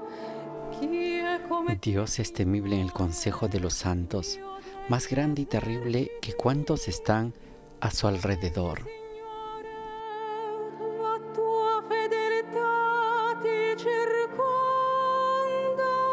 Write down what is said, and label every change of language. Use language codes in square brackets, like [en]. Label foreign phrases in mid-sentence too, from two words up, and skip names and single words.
[it] Chi è come [es] Dios es temible en el consejo de los santos, más grande y terrible que cuantos están a su alrededor. [it] Signore, la tua fedeltà ti circonda.